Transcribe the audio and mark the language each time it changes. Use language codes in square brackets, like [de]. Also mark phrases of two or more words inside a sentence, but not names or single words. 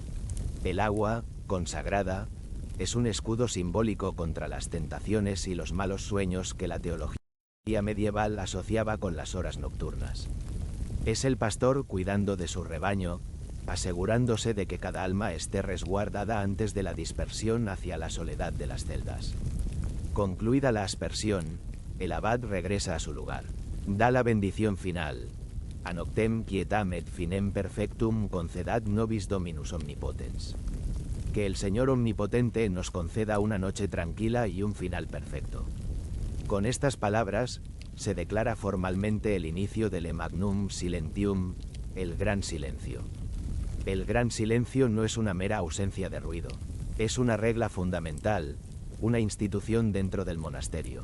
[es] El agua, consagrada, es un escudo simbólico contra las tentaciones y los malos sueños que la teología medieval asociaba con las horas nocturnas. Es el pastor cuidando de su rebaño, asegurándose de que cada alma esté resguardada antes de la dispersión hacia la soledad de las celdas. Concluida la aspersión, el abad regresa a su lugar. Da la bendición final. [la] Anoctem quietam et finem perfectum concedat nobis Dominus omnipotens. [es] Que el Señor Omnipotente nos conceda una noche tranquila y un final perfecto. Con estas palabras, se declara formalmente el inicio del E [la] Magnum Silentium, [es] el Gran Silencio. El Gran Silencio no es una mera ausencia de ruido, es una regla fundamental, una institución dentro del monasterio.